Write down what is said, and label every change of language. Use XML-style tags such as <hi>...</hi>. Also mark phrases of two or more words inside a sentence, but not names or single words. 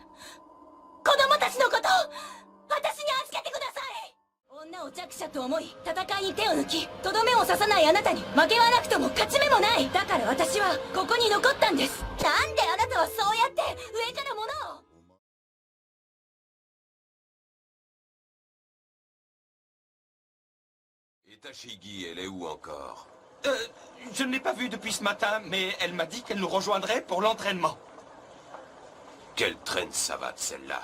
<ja>子供たちのこと私に預けてください。女を弱者と思い戦いに手を抜きとどめを刺さないあなたに負けはなくとも勝ち目もない。だから私はここに残ったんです。なんであなたはそうやって上から物を。</ja> <fr>Et Tashigi, elle est où encore? Je ne l'ai pas vue depuis ce matin, mais elle m'a dit qu'elle nous rejoindrait pour l'entraînement. Quelle traîne savate celle-là.</fr>